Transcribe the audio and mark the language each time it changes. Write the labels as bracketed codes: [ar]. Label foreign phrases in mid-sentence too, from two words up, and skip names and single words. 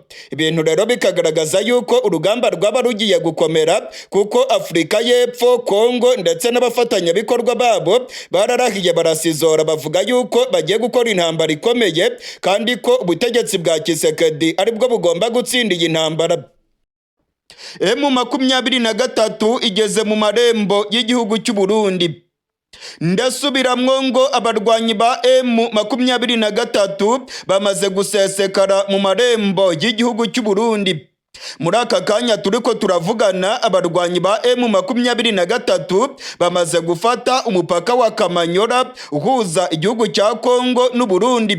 [rw] Ibintu rero bikagaragaza yuko urugamba rwaba rugiye gukomera, kuko Afurika y'Epfo, Kongo ndetse n'abafatanyabikorwa babo bararahiye barasizora, bavuga yuko bagiye gukora intambara ikomeye kandi ko ubutegetsi bwa Tshisekedi aribwo bugomba gutsinda iyi ntambara. [rn] M23 igeze mu marembo y'igihugu cy'u Burundi. Ndasubiramwo ngo abarwanyi ba M23 bamaze gusesekara mu marembo y'igihugu cy'u Burundi. Muri aka kanya turiko turavugana, abarwanyi ba M23 bamaze gufata umupaka wa Kamanyora uhuza igihugu cya Kongo n'u Burundi.